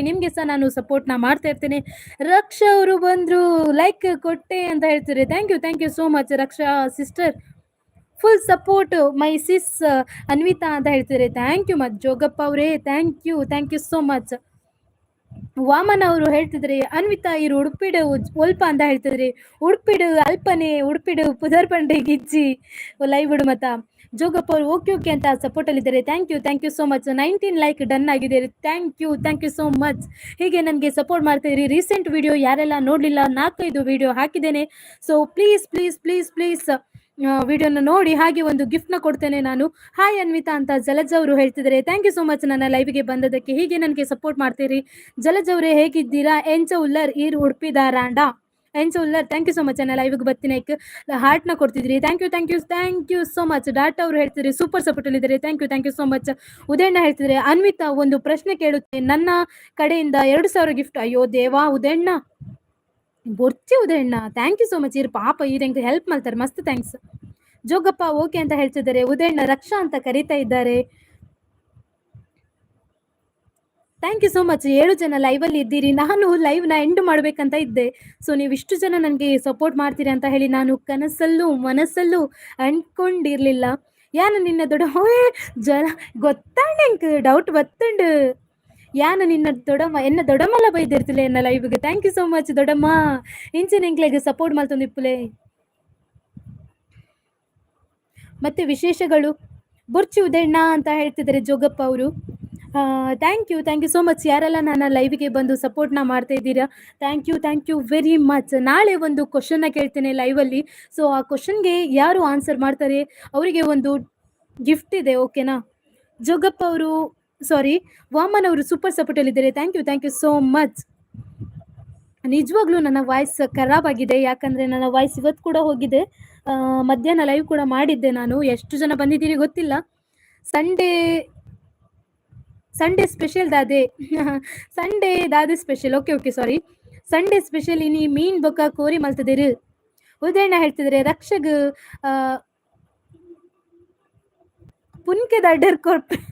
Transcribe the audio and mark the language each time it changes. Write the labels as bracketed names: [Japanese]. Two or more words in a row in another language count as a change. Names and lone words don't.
[Kannada] ನಿಮಗೆ ಸಹ ನಾನು ಸಪೋರ್ಟ್ನ ಮಾಡ್ತಾ ಇರ್ತೇನೆ. ರಕ್ಷಾ ಅವರು ಬಂದರು, ಲೈಕ್ ಕೊಟ್ಟೆ ಅಂತ ಹೇಳ್ತಾರೆ. [English] thank you so much Raksha sister. full support my sis ಅನ್ವಿತಾ [Kannada] ಅಂತ ಹೇಳ್ತಿದ್ದಾರೆ. [English] thank you much ಜೋಗಪ್ಪ ಅವರೇ. thank you so much. [Kannada] ವಾಮನ್ ಅವರು ಹೇಳ್ತಿದ್ರೆ ಅನ್ವಿತಾ [Tulu] ಇರು ಉಡುಪಿಡು ಒಲ್ಪ [Kannada] ಅಂತ ಹೇಳ್ತಿದ್ರಿ. [Tulu] ಉಡುಪಿಡು ಅಲ್ಪನೆ ಉಡುಪಿಡು ಪುದರ್ ಪಂಡೆ ಗಿಜ್ಜಿ ಲೈವ್ ಬಿಡು ಮತ್ತ. [Kannada] ಜೋಗಪ್ಪ ಅವರು ಓಕೆ ಅಂತ ಸಪೋರ್ಟ್ ಅಲ್ಲಿದ್ದಾರೆ. [English] thank you so much. 19 like done ಆಗಿದೆ. thank you so much. [Kannada] ಹೀಗೆ ನನಗೆ ಸಪೋರ್ಟ್ ಮಾಡ್ತಾ ಇರಿ. ರೀಸೆಂಟ್ ವಿಡಿಯೋ ಯಾರೆಲ್ಲ ನೋಡಲಿಲ್ಲ 4-5 ವಿಡಿಯೋ ಹಾಕಿದ್ದೇನೆ. ಸೊ ಪ್ಲೀಸ್ ವಿಡಿಯೋನ ನೋಡಿ. ಹಾಗೆ ಒಂದು ಗಿಫ್ಟ್ನ ಕೊಡ್ತೇನೆ ನಾನು. ಹಾಯ್ ಅನ್ವಿತಾ ಅಂತ ಜಲಜ್ ಅವರು ಹೇಳ್ತಿದ್ದಾರೆ. [English] thank you so much [Kannada] ನನ್ನ ಲೈವ್ಗೆ ಬಂದದಕ್ಕೆ. ಹೀಗೆ ನನಗೆ ಸಪೋರ್ಟ್ ಮಾಡ್ತೀರಿ. ಜಲಜ್ ಅವರೇ ಹೇಗಿದ್ದೀರಾ? [Tulu] ಎಂಚ ಉಲ್ಲರ್ ಈರ್ ಉಡುಪಿದಾರಾಂಡ ಎಂಚ ಉಲ್ಲರ್. [English] thank you so much [Kannada] ನನ್ನ ಲೈವ್ಗೆ ಬರ್ತೀನಿ. ಹಾರ್ಟ್ನ ಕೊಡ್ತಿದ್ರಿ. [English] thank you so much. [Kannada] ಡಾಟಾ ಅವರು ಹೇಳ್ತಿದ್ದಾರೆ [English] super support [Kannada] ಅಲ್ಲಿದ್ದಾರೆ. [English] thank you so much. [Kannada] ಉದಯಣ್ಣ ಹೇಳ್ತಿದ್ದಾರೆ ಅನ್ವಿತಾ ಒಂದು ಪ್ರಶ್ನೆ ಕೇಳುತ್ತೆ ನನ್ನ ಕಡೆಯಿಂದ 2000 ಗಿಫ್ಟ್. ಅಯ್ಯೋ ದೇವಾ ಉದಯಣ್ಣ ಬೊರ್ಚಿ ಉದಯಣ್ಣ. [English] thank you so much. [Tulu] ಇರ್ ಪಾಪ ಇರಂಗೆ [Kannada] ಹೆಲ್ಪ್ ಮಾಡ್ತಾರೆ. ಮಸ್ತ್ ಥ್ಯಾಂಕ್ಸ್. ಜೋಗಪ್ಪ ಓಕೆ ಅಂತ ಹೇಳ್ತಿದ್ದಾರೆ. ಉದಯಣ್ಣ ರಕ್ಷಾ ಅಂತ ಕರೀತಾ ಇದ್ದಾರೆ. [English] thank you so much. [Kannada] 7 ಜನ ಲೈವಲ್ಲಿ ಇದ್ದೀರಿ. ನಾನು ಲೈವ್‌ನ ಎಂಡ್ ಮಾಡ್ಬೇಕಂತ ಇದ್ದೆ. ಸೊ ನೀವಿಷ್ಟು ಜನ ನನಗೆ ಸಪೋರ್ಟ್ ಮಾಡ್ತೀರಿ ಅಂತ ಹೇಳಿ ನಾನು ಕನಸಲ್ಲೂ, ಮನಸ್ಸಲ್ಲೂ ಅನ್ಕೊಂಡಿರ್ಲಿಲ್ಲ. [Tulu] ಯಾನು ನಿನ್ನ ಓಯ್ ಜನ ಗೊತ್ತಾಂಡ್ ಎಂಕ್ ಡೌಟ್ ಬತ್ತುಂಡು. ಯಾನು ನಿನ್ನ ದೊಡಮ್ಮ ಎನ್ನ ದೊಡಮಲ್ಲ ಬೈದಿರ್ತಿಲೆ ಎನ್ನ ಲೈವ್‌ಗೆ. [English] thank you so much [Tulu] ದೊಡಮ್ಮ. ಇಂಚಿನ ಎಂಕ್ಲೆಗ್ ಸಪೋರ್ಟ್ ಮಲ್ತೊಂದಿಪ್ಪುಲೆ. [Kannada] ಮತ್ತೆ ವಿಶೇಷಗಳು? ಬೊರ್ಚಿ ಉದಯಣ್ಣ ಅಂತ ಹೇಳ್ತಿದ್ದಾರೆ ಜೋಗಪ್ಪ ಅವರು. [English] thank you so much. [Kannada] ಯಾರೆಲ್ಲ ನನ್ನ ಲೈವ್ಗೆ ಬಂದು ಸಪೋರ್ಟ್ನ ಮಾಡ್ತಾ ಇದ್ದೀರಾ, [English] thank you very much. [Kannada] ನಾಳೆ ಒಂದು ಕ್ವಶನ್ನ ಕೇಳ್ತೇನೆ ಲೈವಲ್ಲಿ. ಸೊ ಆ ಕ್ವಶನ್ಗೆ ಯಾರು ಆನ್ಸರ್ ಮಾಡ್ತಾರೆ ಅವರಿಗೆ ಒಂದು ಗಿಫ್ಟ್ ಇದೆ, ಓಕೆನಾ? ಜೋಗಪ್ಪ ಅವರು, ಸಾರಿ, ವಾಮನ್ ಅವರು ಸೂಪರ್ ಸಪೋರ್ಟಲ್ಲಿದ್ದಾರೆ. [English] thank you so much. [Kannada] ನಿಜವಾಗ್ಲೂ ನನ್ನ ವಾಯ್ಸ್ ಖರಾಬ್ ಆಗಿದೆ, ಯಾಕಂದರೆ ನನ್ನ ವಾಯ್ಸ್ ಇವತ್ತು ಕೂಡ ಹೋಗಿದೆ. ಮಧ್ಯಾಹ್ನ ಲೈವ್ ಕೂಡ ಮಾಡಿದ್ದೆ ನಾನು. ಎಷ್ಟು ಜನ ಬಂದಿದ್ದೀರಿ ಗೊತ್ತಿಲ್ಲ. [English] Sunday special ದಾದೆ. ಸಂಡೇ ದಾದೆ ಸ್ಪೆಷಲ್. okay sorry. Sunday special [Tulu] ಇನಿ ಮೀನ್ ಬೊಕ್ಕ ಕೋರಿ ಮಲ್ತದಿರು. [Kannada] ಉದಯಣ್ಣ ಹೇಳ್ತಿದ್ದಾರೆ [Tulu] ರಕ್ಷಗ್ ಪುನ್ಕೆ ದಡ್ಡರ್ ಕೊರ್ಪ.